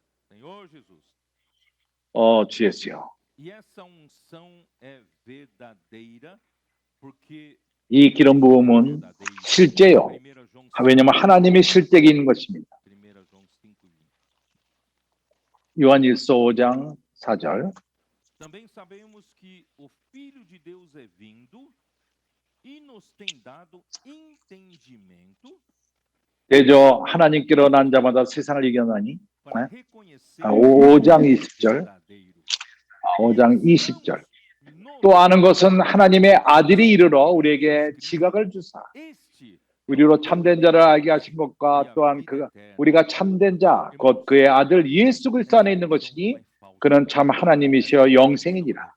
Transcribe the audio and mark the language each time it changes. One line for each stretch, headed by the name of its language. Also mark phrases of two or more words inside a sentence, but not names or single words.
Korean: 주 예수요. 이 기름 부음은 실제요. 왜냐하면 하나님의 실제가 있는 것입니다. 요한일서 5장 4절.
Portuguese: Também sabemos que o Filho de Deus é vindo e nos tem dado entendimento.
Korean: 대저 하나님께로 난 자마다 세상을 이겨나니. 5장 20절. 5장 20절. 또 아는 것은 하나님의 아들이 이르러 우리에게 지각을 주사 우리로 참된 자를 알게 하신 것과 또한 우리가 참된 자 곧 그의 아들 예수 그리스도 안에 있는 것이니 그는 참 하나님이시여 영생이니라.